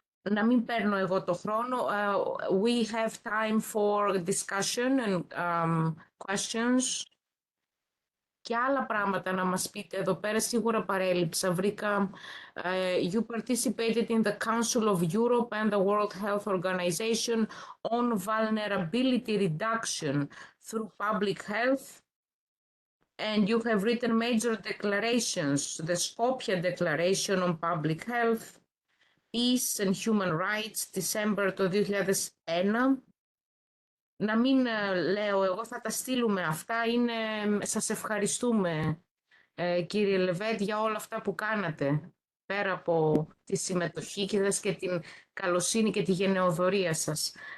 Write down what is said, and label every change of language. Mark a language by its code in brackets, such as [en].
[el] Να μην παίρνω εγώ το χρόνο. [en] We have time for discussion and questions. [el] Και άλλα πράγματα να μας πείτε εδώ πέρα, σίγουρα παρέλειψα. Βρήκα, [en] you participated in the Council of Europe and the World Health Organization on vulnerability reduction through public health. And you have written major declarations, the Skopje Declaration on Public Health, Peace and Human Rights, December [el] το [en] 2001. [el] Να μην λέω εγώ, θα τα στείλουμε αυτά. Σας ευχαριστούμε κύριε Λεβέτ για όλα αυτά που κάνατε. Πέρα από τη συμμετοχή σας και την καλοσύνη και τη γενεοδωρία σας.